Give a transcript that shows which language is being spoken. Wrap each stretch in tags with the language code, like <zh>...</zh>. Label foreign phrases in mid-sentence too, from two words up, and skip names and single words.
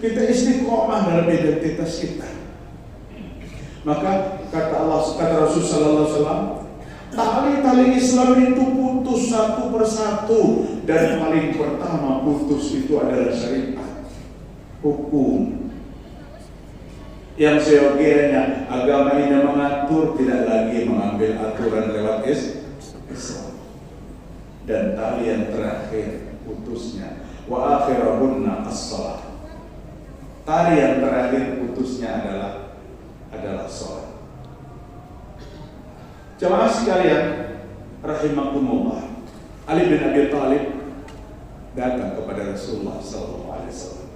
<id>Kita istiqomah dalam identitas kita. Maka kata Rasulullah SAW, tali-tali Islam itu putus satu persatu, dan paling pertama putus itu adalah syariat, hukum. Yang seyogianya agama ini mengatur, tidak lagi mengambil aturan lewat Islam. Dan tali yang terakhir putusnya,</id> <ar>وآخرهن الصلاة.</ar> <id>Tali yang terakhir putusnya adalah sholat. Jamaah sekalian rahimakumullah, Ali bin Abi Thalib datang kepada Rasulullah SAW.</id>